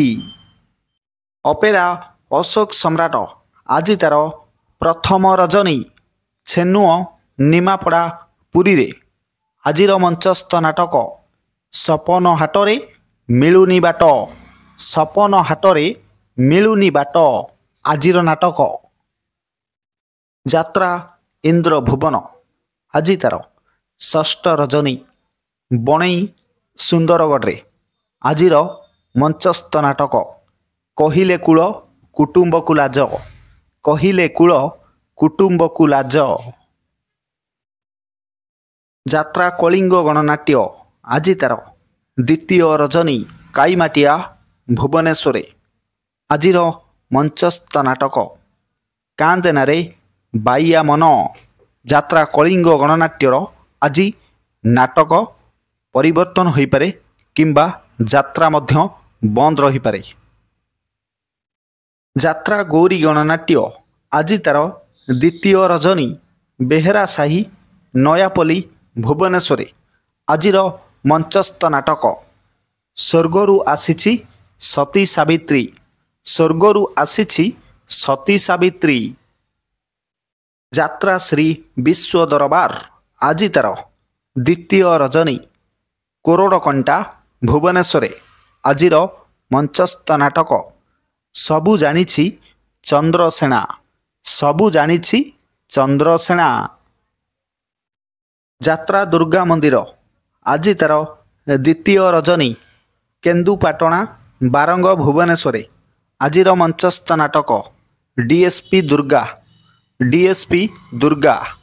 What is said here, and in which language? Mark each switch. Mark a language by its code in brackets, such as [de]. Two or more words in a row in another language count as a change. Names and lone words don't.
[or] ଅପେରା ଅଶୋକ ସମ୍ରାଟ ଆଜ ତାର ପ୍ରଥମ ରଜନୀ ଛେନୁଓ ନିମାପଡ଼ା ପୁରୀ ରେ ଆଜିର ମଞ୍ଚସ୍ଥ ନାଟକ ସପନ ହାଟରେ ମିଳୁନି ବାଟ ସପନ ହାଟରେ ମିଳୁନି ବାଟ ଆଜିର ନାଟକ। ଯାତ୍ରା ଇନ୍ଦ୍ର ଭୁବନ ଆଜ ତାର ଷଷ୍ଠ ରଜନୀ ବଣେଇ ସୁନ୍ଦରଗଡ଼ ଆଜିର ମଞ୍ଚସ୍ଥ ନାଟକ କହିଲେ କୂଳ କୁଟୁମ୍ବ କୁ ଲାଜ କହିଲେ କୂଳ କୁଟୁମ୍ବ କୁ ଲାଜ। ଯାତ୍ରା କଳିଙ୍ଗ ଗଣନାଟ୍ୟ ଆଜ ତାର ଦ୍ୱିତୀୟ ରଜନୀ କାଇମାଟିଆ ଭୁବନେଶ୍ୱର ଆଜିର ମଞ୍ଚସ୍ଥ ନାଟକ କାନ୍ଦେନାରେ ବାଇଆ ମନ। ଯାତ୍ରା କଳିଙ୍ଗ ଗଣନାଟ୍ୟର ଆଜ ନାଟକ ପରିବର୍ତ୍ତନ ହୋ ପାରେ କିମ୍ବା ଯାତ୍ରା ମଧ୍ୟ ବନ୍ଦ ରହି ପାରେ। ଯାତ୍ରା ଗୌରୀ ଗଣନାଟ୍ୟ ଆଜ ତାର ଦ୍ୱିତୀୟ ରଜନୀ ବେହେରା ସାହି ନୟାପଲ୍ଲୀ ଭୁବନେଶ୍ୱର ଆଜିର ମଞ୍ଚସ୍ଥ ନାଟକ ସ୍ୱର୍ଗରୁ ଆସିଛି ସତୀ ସାବିତ୍ରୀ ସ୍ୱର୍ଗରୁ ଆସିଛି ସତୀ ସାବିତ୍ରୀ। ଯାତ୍ରା ଶ୍ରୀ ବିଶ୍ୱ ଦରବାର ଆଜ ତାର ଦ୍ୱିତୀୟ ରଜନୀ କୋରଡ଼କଣ୍ଟା ଭୁବନେଶ୍ୱର ଆଜିର ମଞ୍ଚସ୍ଥ ନାଟକ ସବୁ ଜାଣିଛି ଚନ୍ଦ୍ରସେନା ସବୁ ଜାଣିଛି ଚନ୍ଦ୍ରସେନା। ଯାତ୍ରା ଦୁର୍ଗା ମନ୍ଦିର ଆଜ ତାର ଦ୍ୱିତୀୟ ରଜନୀ କେନ୍ଦୁପାଟଣା ବାରଙ୍ଗ ଭୁବନେଶ୍ୱର ଆଜିର ମଞ୍ଚସ୍ଥ ନାଟକ ଡିଏସପି ଦୁର୍ଗା ଡିଏସପି ଦୁର୍ଗା।